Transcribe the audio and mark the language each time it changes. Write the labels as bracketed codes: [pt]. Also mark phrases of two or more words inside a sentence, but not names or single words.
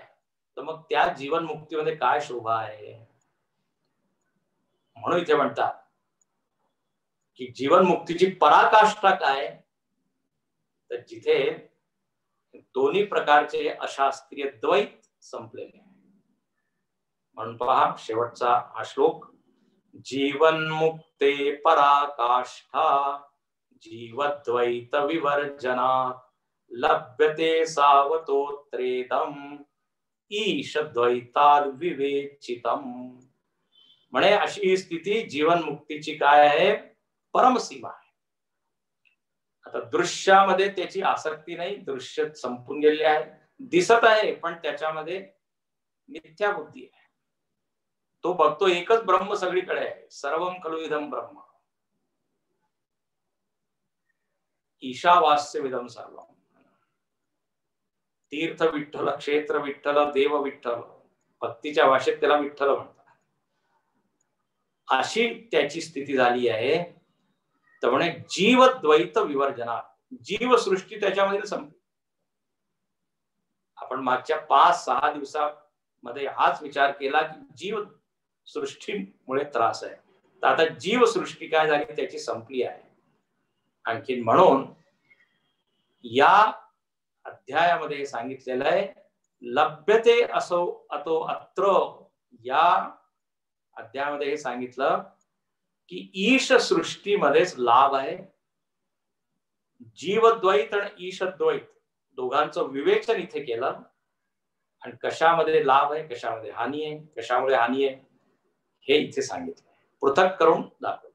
[mr] तर मग त्या जीवन मुक्तीमध्ये काय शोभा आहे? म्हणून इथे म्हणतात की जीवन मुक्तीची पराकाष्ठा काय, तर जिथे दोन्ही प्रकारचे अशास्त्रीय द्वैत संपलेले. म्हणून पहा शेवटचा हा श्लोक, [sa] जीवन मुक्ते पराकाष्ठा जीवद्वैत विवर्जनात् लभ्यते सावतोत्रेदम ईश द्वैताद् विवेचितम. [mr] म्हणे अशी स्थिती जीवन मुक्तीची काय आहे? परमसीमा आहे. आता दृश्यामध्ये त्याची आसक्ती नाही, दृश्य संपून गेले आहे, दिसत आहे पण त्याच्यामध्ये मिथ्या बुद्धी आहे. तो बघतो एकच ब्रह्म सगळीकडे आहे, [sa] सर्वम खलु इदं ब्रह्म ईशावास्यमिदं सर्वम. [mr] तीर्थ विठ्ठल, क्षेत्र विठ्ठल, देव विठ्ठल, भक्तीच्या भाषेत त्याला विठ्ठल म्हणतात. अशी त्याची स्थिती झाली आहे. तर म्हणे [sa] जीव द्वैत विवर्जना, [mr] जीवसृष्टी त्याच्यामध्ये संपली. आपण मागच्या 5-6 दिवसामध्ये हाच विचार केला की जीव सृष्टीमुळे त्रास आहे. तर आता जीवसृष्टी काय झाली, त्याची संपली आहे. आणखी म्हणून या अध्यायामध्ये सांगितलेलं आहे, [sa] लभ्यते असो अतो अत्र. [mr] या अध्यायामध्ये हे सांगितलं की ईश सृष्टीमध्येच लाभ आहे. जीवद्वैत आणि ईशद्वैत दोघांचं विवेचन इथे केलं. आणि कशामध्ये लाभ आहे, कशामध्ये हानी आहे, कशामुळे हानी आहे हे इथे सांगितलं, पृथक करून दाखवलं.